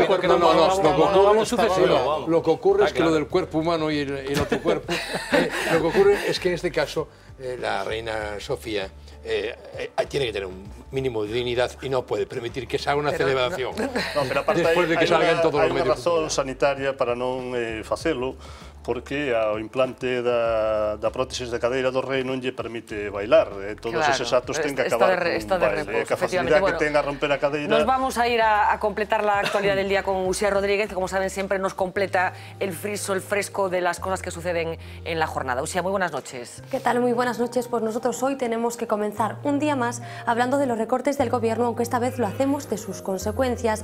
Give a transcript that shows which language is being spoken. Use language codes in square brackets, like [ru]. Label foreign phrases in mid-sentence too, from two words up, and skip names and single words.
[es] Lo que ocurre es que lo del cuerpo humano y el otro cuerpo, lo que ocurre es que en este caso la reina Sofía tiene que tener un mínimo de dignidad y no puede permitir que se haga una celebración después de que salgan todos los medios. [gl] Hai unha razón sanitaria para non facelo, porque ao implante da prótesis de cadeira do rei non lle permite bailar. Todos eses actos ten que acabar con baile. A facilidade que ten a romper a cadeira... [es] Nos vamos a ir a completar la actualidad del día con Uxía Rodríguez, que como saben siempre nos completa el friso, el fresco de las cosas que suceden en la jornada. Uxía, muy buenas noches. ¿Qué tal? Muy buenas noches. Pues nosotros hoy tenemos que comenzar un día más hablando de los recortes del gobierno, aunque esta vez lo hacemos de sus consecuencias.